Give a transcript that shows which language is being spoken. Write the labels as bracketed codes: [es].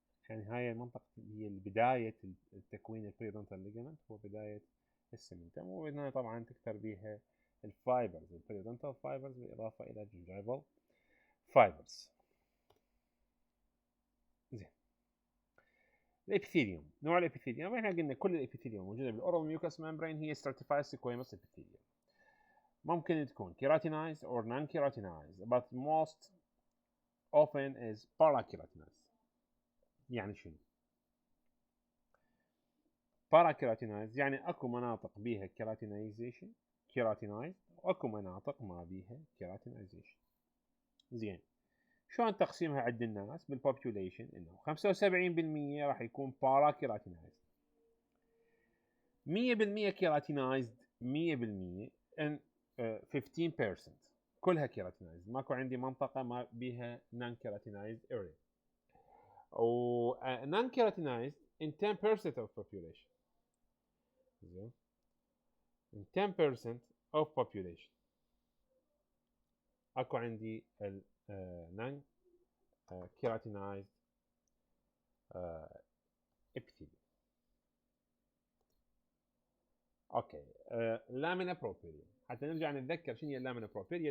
[ar] يعني هاي المنطقة هي بداية التكوين البريودونتال ليجمنت، هو بداية السمنتم، وهنا طبعا تكتر بيها الفايبرز، البريودونتال فايبرز، بالإضافة إلى الجنجيفال فايبرز. زين، الابيثيليوم، نوع الابيثيليوم احنا قلنا كل الابيثيليوم موجودة بالأورال ميوكس ممبرين هي stratified squamous epithelium. ممكن تكون [en] keratinized or non-keratinized but most often is parakeratinized. [ar] يعني شنو؟ باراكيراتينايز يعني اكو مناطق بيها كيراتينايزيشن كيراتينايز، واكو مناطق ما بيها كيراتينايزيشن. زين، شلون تقسيمها عند الناس بالبوبوليشن؟ انه 75% راح يكون باراكيراتينايز، 100% كيراتينايزد، 100% ان 15% كلها كيراتينايزد، ماكو عندي منطقة ما بيها نون كيراتينايزد اريا. [en] و non keratinized in 10% of population. زين، in 10% of population اكو عندي ال non keratinized epithelium. [ar] اوكي، لامينا بروبيريا، حتى نرجع نتذكر شنو هي اللامينا بروبيريا.